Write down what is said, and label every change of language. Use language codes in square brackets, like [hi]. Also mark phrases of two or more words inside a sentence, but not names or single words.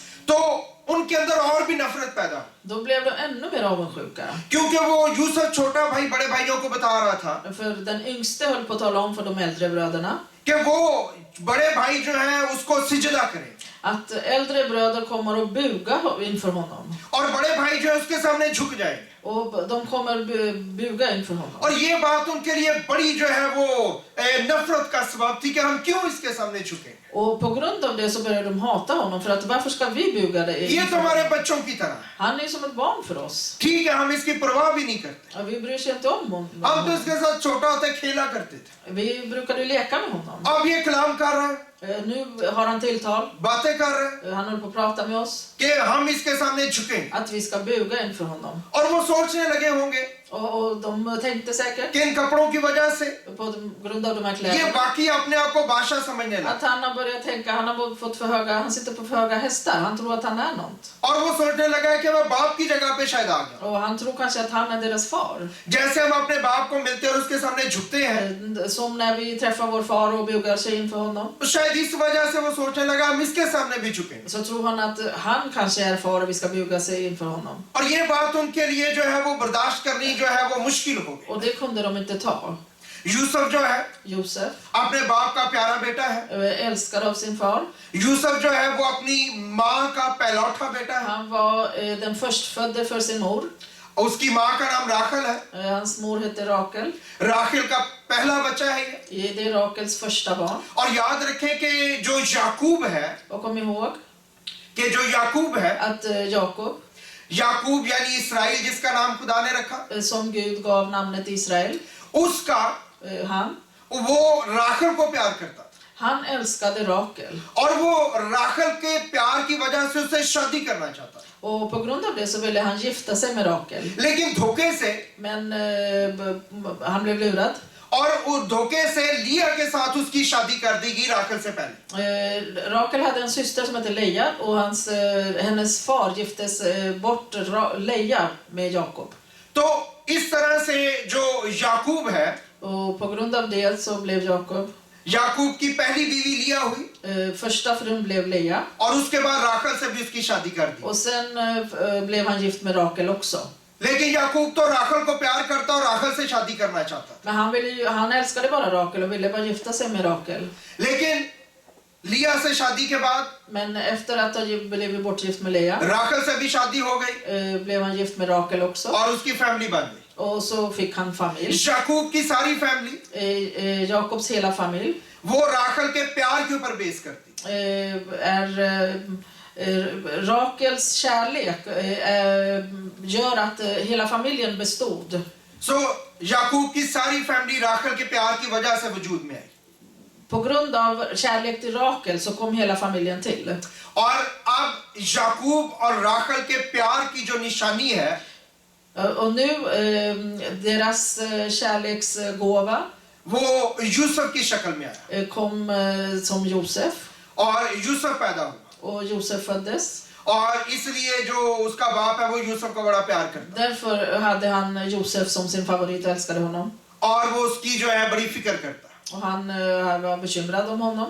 [ur] تو ان کے اندر اور بھی نفرت پیدا ہوئی. [sv] då blev de ännu mer avundsjuka. [ur] کیونکہ وہ یوسف چھوٹا بھائی بڑے بھائیوں کو بتا رہا تھا [sv] För den yngste höll på att tala om för de äldre bröderna [ur] کہ وہ بڑے بھائی جو ہے اس کو سجدہ کریں [sv] att äldre bröder kommer att buga inför honom. [ur] اور بڑے بھائی جو ہے اس کے سامنے جھک جائیں گے. [sv] Och de kommer buga inför honom. [ur] اور یہ بات ان کے لیے بڑی جو ہے وہ نفرت کا سبب تھی کہ ہم کیوں اس کے سامنے جھکیں. [sv] Och på grund av det så börjar de hata honom för att varför ska vi buga det? [ur] یہ تو ہمارے بچوں کی طرح ہے, [sv] Han är som ett barn för oss. [ur] ٹھیک ہے، ہم اس کی پرواہ بھی نہیں کرتے. [sv] Ja, vi bryr sig inte om [ur] ہم تو [sv] honom. [ur] اس کے ساتھ چھوٹا ہوتے کھیلا کرتے تھے. [sv] Vi brukade ju leka med honom. [ur] اب یہ کلام کر رہا ہے, [sv] Nu har han tilltal. [ur] باتیں کر رہا ہے [sv] Han håller på att prata med oss. [ur] کہ ہم اس کے سامنے جھکیں. [sv] Att vi ska buga inför honom. [ur] اور وہ سوچنے لگے ہوں گے [sv] Och de tänkte säkert [ur] کہ ان کپڑوں کی وجہ سے [sv] på grund av de här [ur] ये [sv] kläderna [ur] باقی اپنے آپ کو بادشاہ سمجھنے لگا [sv] att han har börjat tänka, han sitter på för höga hästar, han tror att han är något. [ur] اور وہ سوچنے لگا کہ میں باپ کی جگہ پہ شاید آ گیا, [sv] Och han tror kanske att han är deras far. [ur] جیسے ہم اپنے باپ کو ملتے ہیں اور اس کے سامنے جھکتے ہیں, [sv] Som när vi träffar vår far och bugar sig inför honom. [ur] تو شاید اس وجہ سے وہ سوچنے لگا ہم اس کے سامنے بھی جھکیں گے. [sv] Så tror han att han kanske är far och vi ska buga sig inför honom. [ur] اور یہ بات ان کے لیے جو ہے وہ برداشت کرنی جو ہے وہ مشکل ہو گئی. [sv] Och det kunde de inte ta. [ur] یوسف جو ہے [sv] Josef, [ur] اپنے باپ کا پیارا بیٹا ہے, [sv] älskad av sin far. [ur] یوسف جو ہے وہ اپنی ماں کا پہلوٹھا بیٹا ہے, [sv] Han var den förstfödde för sin mor. [ur] اور اس کی ماں کا نام راخل ہے, [sv] Hans mor hette Rakel. [ur] راخل کا پہلا بچہ ہے یہ. [sv] Det är Rakels första barn. [ur] اور یاد رکھیں کہ جو یعقوب ہے, [sv] Och kom ihåg [ur] کہ جو یعقوب ہے, [sv] att Jakob, [ur] یعقوب یعنی اسرائیل جس کا نام خدا نے رکھا, [sv] som Gud gav namnet Israel, [ur] اس کا وہ راخل کو پیار کرتا تھا, [sv] han älskade Rakel. [ur] اور وہ راخل کے پیار کی وجہ سے اس سے شادی کرنا چاہتا تھا, [sv] Och på grund av det så ville han gifta sig med Rakel. [ur] لیکن دھوکے سے, [sv] Men han blev lurad. [ur] اور اس دھوکے سے لیاہ کے ساتھ اس کی شادی کر دی گئی راخل سے پہلے. [sv] Rakel hade en syster som hette Leia och hennes far giftes bort Leia med Jakob. [ur] تو اس طرح سے جو یعقوب ہے, [sv] Och på grund av det så blev [ur] یعقوب کی پہلی بیوی لیاہ ہوئی, [sv] första frun blev Leia. [ur] اور اس کے بعد راخل سے بھی اس کی شادی کر دی. [sv] Och sen blev han gift med Rakel också. [ur] لیکن یعقوب تو راخل کو پیار کرتا اور راخل سے شادی کرنا چاہتا تھا, [sv] Men han älskade bara Rakel och ville bara gifta sig med Rakel. [ur] لیکن لیاہ سے شادی کے بعد [sv] Men efter att ha blivit bortgift med Leia [ur] راخل سے بھی شادی ہو گئی [sv] blev han gift med Rakel också. [ur] اور اس کی فیملی بن گئی. [sv] Och så fick han familj. [ur] یعقوب کی ساری فیملی [sv] Jakobs hela familj [ur] وہ راخل کے پیار کے اوپر بیس کرتی, [sv] Rakels kärlek gör att hela familjen bestod. [ur] سو یعقوب کی ساری فیملی راخل کے پیار کی وجہ سے وجود میں آئی, [sv] På grund av kärlek till Rakel så kom hela familjen till. [ur] اور اب یعقوب اور راخل کے پیار کی جو نشانی ہے, [sv] Och nu deras kärleksgåva [ur] وہ یوسف کی شکل میں آیا, [sv] kom som Josef. [ur] اور یوسف پیدا ہوا, [sv] Och Josef föddes. [ur] اور اس لیے جو اس کا باپ ہے وہ یوسف کو بڑا پیار کرتا, [sv] Därför hade han Josef som sin favorit och älskade honom. [ur] اور وہ اس کی جو ہے بڑی فکر کرتا, [sv] Och han var bekymrad om honom.